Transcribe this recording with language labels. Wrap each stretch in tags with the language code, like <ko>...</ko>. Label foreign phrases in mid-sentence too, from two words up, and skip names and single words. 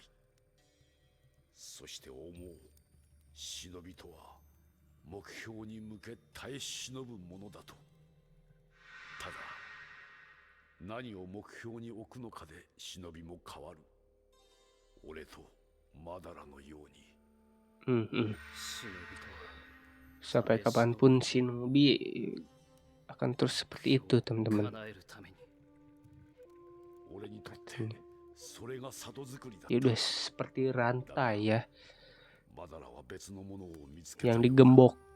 <ja>そして思う、忍びとは目標に向け耐え忍ぶものだと。ただ何を目標に置くのかで忍びも変わる。俺とマダラのように。</ja> <id>Sampai kapanpun Shinobi akan terus seperti itu, teman-teman. Ya udah seperti rantai ya, yang digembok.</id>